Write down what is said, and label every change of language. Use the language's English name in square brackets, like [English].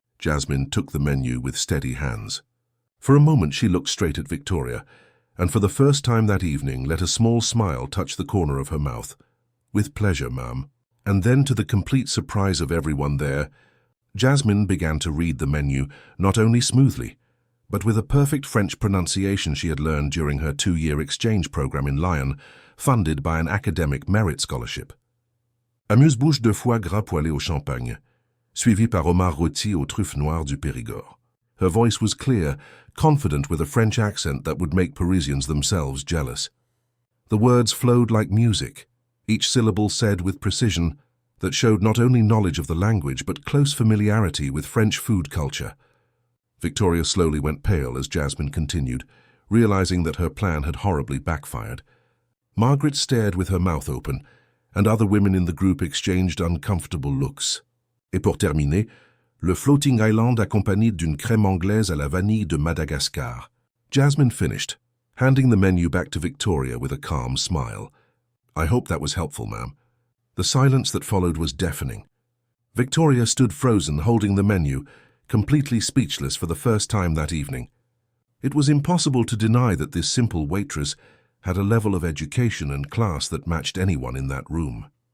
[English] Jasmine took the menu with steady hands. For a moment she looked straight at Victoria, and for the first time that evening let a small smile touch the corner of her mouth. "With pleasure, ma'am." And then, to the complete surprise of everyone there, Jasmine began to read the menu, not only smoothly, but with a perfect French pronunciation she had learned during her 2-year exchange program in Lyon, funded by an academic merit scholarship. [French] Amuse-bouche de foie gras poêlé au champagne, suivi par homard rôti aux truffes noires du Périgord. [English] Her voice was clear, confident with a French accent that would make Parisians themselves jealous. The words flowed like music, each syllable said with precision, that showed not only knowledge of the language but close familiarity with French food culture. Victoria slowly went pale as Jasmine continued, realizing that her plan had horribly backfired. Margaret stared with her mouth open, and other women in the group exchanged uncomfortable looks. [French] Et pour terminer, le [English] floating island [French] accompagné d'une crème anglaise à la vanille de Madagascar. [English] Jasmine finished, handing the menu back to Victoria with a calm smile. "I hope that was helpful, ma'am." The silence that followed was deafening. Victoria stood frozen, holding the menu, completely speechless for the first time that evening. It was impossible to deny that this simple waitress had a level of education and class that matched anyone in that room.